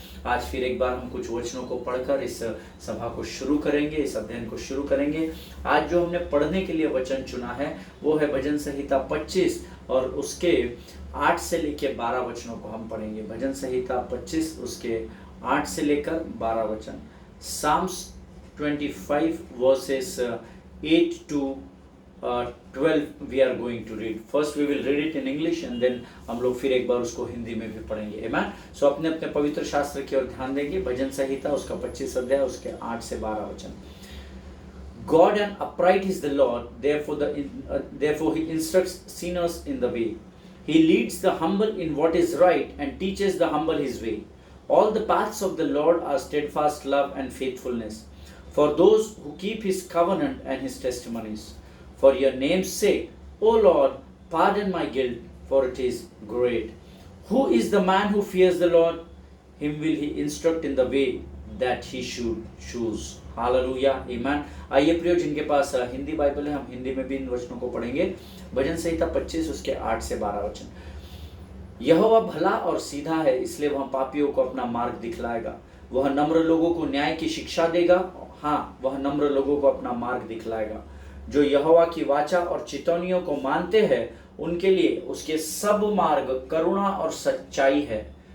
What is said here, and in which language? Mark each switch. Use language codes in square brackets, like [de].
[hi] आज फिर एक बार हम कुछ वचनों को पढ़कर इस सभा को शुरू करेंगे, इस अध्ययन को शुरू करेंगे। आज जो हमने पढ़ने के लिए वचन चुना है वो है भजन संहिता 25 और उसके 8 से लेकर 12 वचनों को हम पढ़ेंगे। भजन संहिता 25 उसके 8 से लेकर 12 वचन। [en] Psalms 25 verses 8 to 12 we are going to read. First we will read it in English and then [hi] हम लोग फिर एक बार उसको हिंदी में भी पढ़ेंगे। आमीन। सो अपने अपने पवित्र शास्त्र की ओर ध्यान देंगे। भजन संहिता उसका 25 अध्याय उसके 8 से 12 वचन। [en] God and upright is the Lord, therefore he instructs sinners in the way. He leads the humble in what is right and teaches the humble his way. All the paths of the Lord are steadfast love and faithfulness for those who keep his covenant and his testimonies. For your name's sake, O Lord, pardon my guilt, for it is great. Who is the man who fears the Lord? Him will he instruct in the way that he should choose. [hi] Hallelujah. आमीन। आइए प्रियो, जिनके पास Hindi Bible है, हम हिंदी में भी इन वचनों को पढ़ेंगे। भजन संहिता 25 उसके 8 से 12 वचन। यहोवा भला और सीधा है, इसलिए वह पापियों को अपना मार्ग दिखलाएगा। वह नम्र लोगों को न्याय की शिक्षा देगा, हाँ, वह नम्र लोगों को अपना मार्ग दिखलाएगा। जो यहोवा की वाचा और चितौनियों को मानते हैं उनके लिए उसके सब मार्ग करुणा और सच्चाई है।